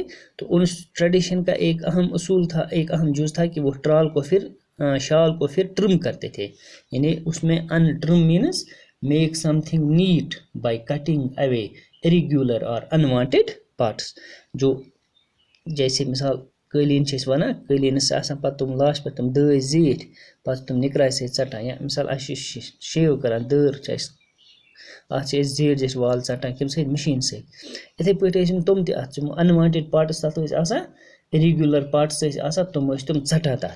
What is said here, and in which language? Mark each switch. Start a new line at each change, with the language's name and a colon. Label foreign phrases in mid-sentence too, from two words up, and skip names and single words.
Urdu: تو اس ٹریڈیشن کا ایک اہم اصول تھا, ایک اہم جز تھا کہ وہ شال کو پھر ٹرم کرتے تھے. یعنی اس میں
English: in trim means make something neat by cutting away irregular and unwanted parts.
Urdu: جو جیسے
Kashmiri: مثال قٲلیٖن چھِ أسۍ وَنان, قٲلیٖنَس آسان پَتہٕ تِم لاسٹ پٮ۪ٹھ تِم دٲج زیٖٹھۍ, پَتہٕ تِم نِکراے سۭتۍ ژَٹان, یا مثال اَسہِ چھِ شیو کَران دٲر چھِ اَسہِ اَتھ چھِ أسۍ زیٖٹھۍ زیٖٹھۍ وال ژَٹان کَمہِ سۭتۍ, مِشیٖن سۭتۍ. اِتھَے پٲٹھۍ ٲسۍ یِم تِم تہِ اَتھ یِم
English: unwanted parts
Kashmiri: تَتھ ٲسۍ آسان,
English: irregular parts
Kashmiri: ٲسۍ آسان, تِم ٲسۍ تِم ژَٹان تَتھ.